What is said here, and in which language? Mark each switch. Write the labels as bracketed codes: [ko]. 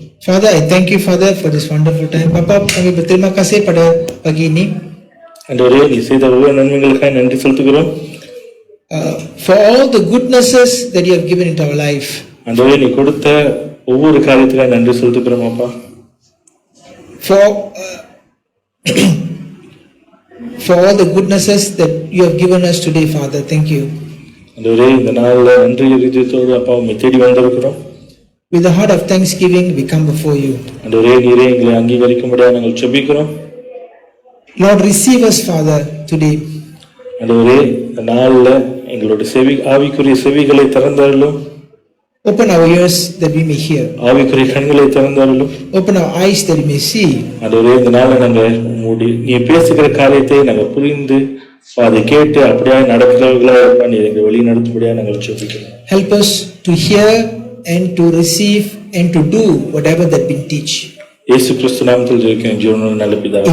[en] Father, I thank you, Father, for this wonderful time. [ms] Bapa, kami berterima kasih pada pagi ini. [ta] ஆண்டவரே, நீ செய்த ஒவ்வொரு நன்மைகளுக்காக நன்றி செலுத்துகிறோம். [en] For all the goodnesses that you have given into our life. [ta] ஆண்டவரே, நீ கொடுத்த ஒவ்வொரு காரியத்துக்காக நன்றி செலுத்துகிறோம் அப்பா. [en] For all the goodnesses that you have given us today, Father, thank you. [ta] ஆண்டவரே, இந்த நாள்ல நன்றி இதயத்தோடு அப்பா உம்மை தேடி வந்திருக்கிறோம். [en] With the heart of thanksgiving we come before you. [ta] ஆண்டவரே, நீரே எங்களை அங்கீகரிக்கும்படியாக நாங்கள் ஜெபிக்கிறோம். [en] Lord, receive us, Father, today. [ta] ஆண்டவரே, இந்த நாள்ல எங்களுடைய ஆவிக்குரிய செவிகளை திறந்தருளும். [en] Open our ears that we may hear. [ta] ஆவிக்குரிய கண்களை திறந்தருளும். [en] Open our eyes that we may see. [ta] ஆண்டவரே, இந்த நாள்ல நாங்கள் நீ பேசுகிற காரியத்தை நாங்கள் புரிந்து அதை கேட்டு அப்படியே நடக்கிறவர்களா நீ எங்களை வழி நடத்தும்படியாக நாங்கள் ஜெபிக்கிறோம். [en] Help us to hear and to receive and to do whatever that we teach. [ta] இயேசு கிறிஸ்து நாமத்தில் ஜெபிக்கிறேன் ஜீவனுள்ள நல்ல பிதாவே.